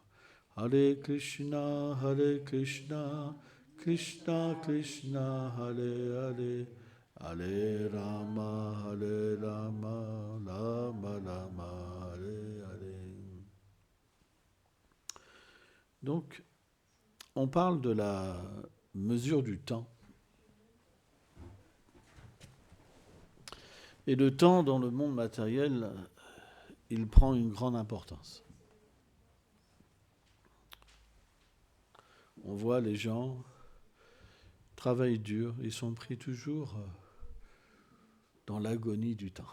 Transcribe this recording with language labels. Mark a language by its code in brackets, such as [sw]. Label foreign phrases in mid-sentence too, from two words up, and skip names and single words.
[sa] हरे कृष्ण कृष्ण कृष्ण हरे हरे हरे राम राम हरे हरे. [fr] Donc, on parle de la mesure du temps. Et le temps, dans le monde matériel, il prend une grande importance. On voit les gens travaillent dur, ils sont pris toujours dans l'agonie du temps.